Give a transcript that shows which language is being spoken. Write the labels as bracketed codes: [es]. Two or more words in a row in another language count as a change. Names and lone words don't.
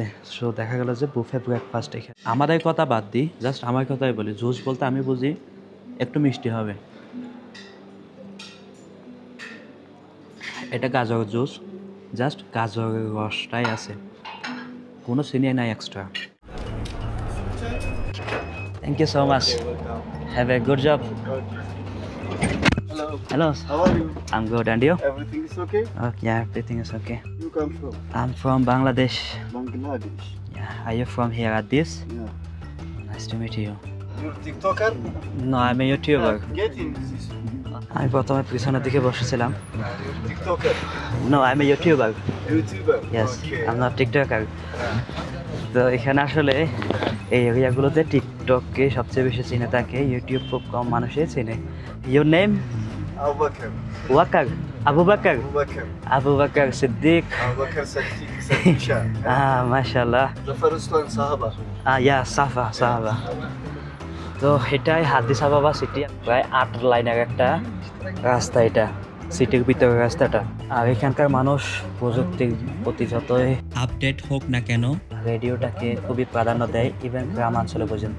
[bn] সো দেখা গেল যে [en] buffet breakfast [bn] এখানে। আমাদের কথা বাদ দিই, জাস্ট আমার কথাই বলি, জুস বলতে আমি বুঝি একটু মিষ্টি হবে। এটা গাজর জুস, জাস্ট গাজরের রসটাই আছে, কোনো চিনি নাই এক্সট্রা। [en] Thank you so much, have a good job. Hello. How are you? I'm good, and you? Everything is okay? Yeah, everything is okay. You come from I'm from Bangladesh. Bangladesh. Yeah, are you from here at this? Yeah. Nice to meet you. You're TikToker? No, I'm a YouTuber. Get in this. [bn] আমি প্রথমে পিছনের দিকে বসেছিলাম। [en] You're TikToker. No, I'm a YouTuber. YouTuber. Yes, Okay. I'm not TikToker. [bn] তো এখানে আসলে এই এরিয়াগুলোতে টিকটককে সবচেয়ে বেশি চিনে থাকে, ইউটিউব খুব কম মানুষই চিনে। [en] Your name? Abu Bakr. Wakar, Abu Bakr, Abu Bakr. Abu Bakr Siddiq. Abu Bakr Sadisha. মাশাআল্লাহ। Zafar Usman Sahaba. [ar] يا صحابة. [bn] তো এটাই আদিস আবাবা সিটি, প্রায় 8 লাইনের একটা রাস্তা, এটা সিটির ভিতরের রাস্তাটা। আর এখানকার মানুষ প্রযুক্তির প্রতি যতই আপডেট হোক না কেন, রেডিওটাকে খুবই প্রাধান্য দেয়, ইভেন গ্রামাঞ্চলে পর্যন্ত।